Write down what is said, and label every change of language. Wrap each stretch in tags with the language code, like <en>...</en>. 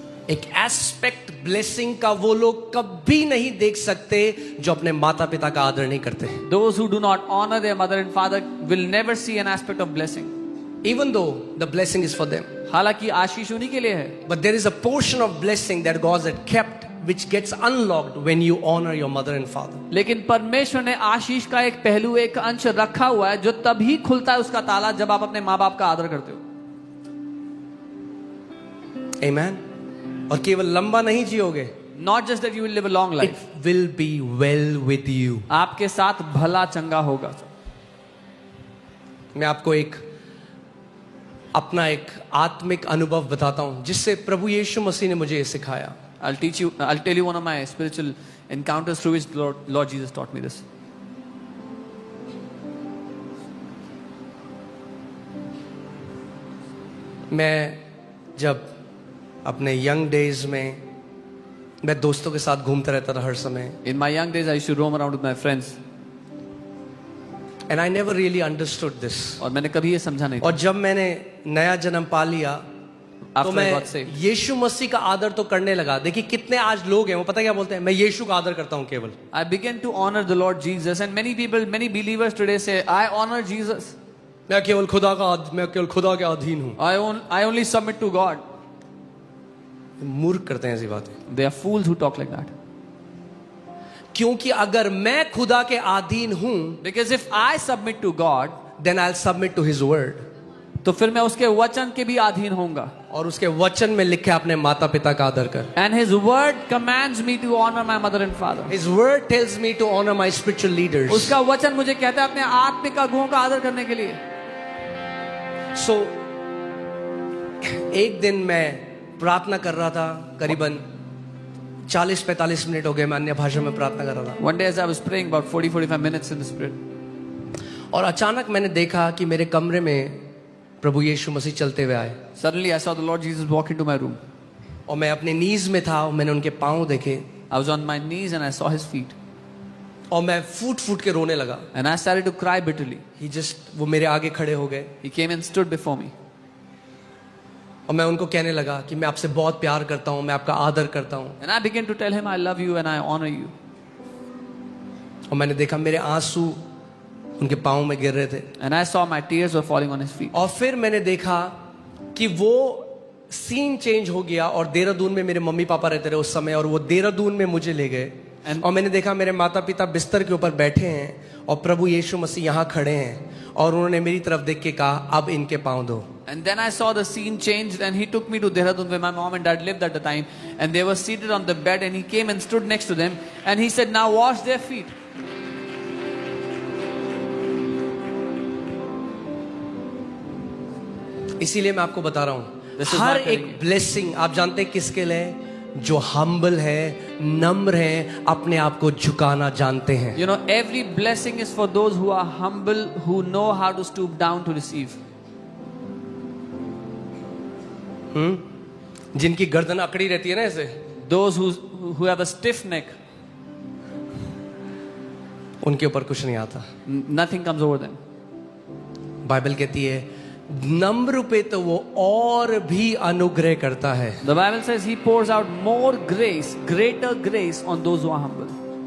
<hi>एक aspect blessing का वो लोग कभी नहीं देख सकते जो अपने माता पिता का आदर नहीं करते।</hi> <en>Those who do not honor their mother and father will never see an aspect of blessing. Even though the blessing is for them,</en> <hi>हालांकि आशीष उन्हीं के लिए है,</hi> <en>but there is a portion of blessing that God had kept which gets unlocked when you honor your mother and father.</en> <hi>लेकिन परमेश्वर ने आशीष का एक पहलू, एक अंश रखा हुआ है जो तभी खुलता है उसका ताला जब आप अपने माँ बाप का आदर करते हो।</hi> <en>Amen.</en> <hi>और केवल लंबा नहीं जियोगे,</hi> <en>Not just that you will live a long it life. will be well with you.</en> <hi>आपके साथ भला चंगा होगा। मैं आपको अपना एक आत्मिक अनुभव बताता हूं जिससे प्रभु यीशु मसीह ने मुझे ये सिखाया।</hi> <en>I'll tell you one of my spiritual encounters through which Lord Jesus taught me this.</en> <hi>मैं जब अपने यंग डेज में मैं दोस्तों के साथ घूमता रहता था हर समय,</hi> <en>In my young days, I used to roam around with my friends. and I never really understood this.</en> <hi>और मैंने कभी ये समझा नहीं था। और जब मैंने नया जन्म पा लिया तो</hi> <en>After I</en> <hi>मैं</hi> <en>got saved,</en> <hi>यीशु मसीह का आदर तो करने लगा। देखिए कितने आज लोग हैं, वो पता क्या बोलते हैं, मैं यीशु का आदर करता हूं केवल।</hi> <en>I began to honor the Lord Jesus, and many people, many believers today say, I honor Jesus.</en> <hi>मैं केवल खुदा के अधीन हूं।</hi> <en>I only submit to God.</en> <hi>मूर्ख करते हैं ऐसी बातें,</hi> <en>They are fools who talk like that.</en> <hi>क्योंकि अगर मैं खुदा के अधीन हूं,</hi> <en>Because if I submit to God, then I'll submit to his word.</en> <hi>तो फिर मैं उसके वचन के भी अधीन होऊंगा। और उसके वचन में लिखे अपने माता पिता का आदर कर।</hi> <en>And His word commands me to honor my mother and father. His word tells me to honor my spiritual leaders.</en> <hi>उसका वचन मुझे कहता है अपने आत्मिक अगुओं का आदर करने के लिए। So एक दिन मैं प्रार्थना कर रहा था, करीबन 40-45 मिनट हो गए मैं अन्य भाषा में प्रार्थना कर रहा था।</hi> <en>One day as I was praying about 40-45 minutes in the spirit,</en> <hi>और अचानक मैंने देखा कि मेरे कमरे में प्रभु यीशु मसीह चलते हुए आए,</hi> <en>suddenly I saw the Lord Jesus walk into my room.</en> <hi>और मैं अपने नीज में था और मैंने उनके पाँव देखे,</hi> <en>I was on my knees and I saw His feet,</en> <hi>और मैं फूट फूट के रोने लगा।</hi> <en>and I started to cry bitterly.</en> <hi>वो मेरे आगे खड़े हो गए</hi> <en>He came and stood before me,</en> <hi>और मैं उनको कहने लगा कि मैं आपसे बहुत प्यार करता हूँ, मैं आपका आदर करता हूँ।</hi> <en>and I began to tell him I love you and I honor you.</en> <hi>और मैंने देखा मेरे आंसू उनके पाँव में गिर रहे थे,</hi> <en>And I saw my tears were falling on His feet.</en> <hi>और फिर मैंने देखा कि वो सीन चेंज हो गया और देहरादून में मेरे मम्मी पापा रहते रहे उस समय, और वो देहरादून में मुझे ले गए। और मैंने देखा मेरे माता पिता बिस्तर के ऊपर बैठे हैं और प्रभु यीशु मसीह यहाँ खड़े हैं, और उन्होंने मेरी तरफ देख के कहा अब इनके पाँव धो।</hi> <en>And then I saw the scene changed, and He took me to Dehradun where my mom and dad lived at the time, and they were seated on the bed, and He came and stood next to them, and He said, now wash their feet.</en> <hi>इसीलिए मैं आपको बता रहा हूँ,</hi> <en>This is</en> <hi>हर</hi> <en>not telling</en> <hi>एक</hi> <en>you.</en> <hi>Blessing आप जानते हैं किसके लिए, जो हम्बल है, नम्र है, अपने आप को झुकाना जानते हैं।</hi> <en>You know, every blessing is for those who are humble, who know how to stoop down to receive.</en> <hi>जिनकी गर्दन अकड़ी रहती है ना ऐसे,</hi> <en>Those who have a stiff neck,</en> <hi>उनके ऊपर कुछ नहीं आता।</hi> <en>nothing comes over them.</en> <hi>Bible कहती है नम्र पे तो वो और भी अनुग्रह करता है।</hi> <en>The Bible says he pours out more grace, greater grace on those who are humble.</en>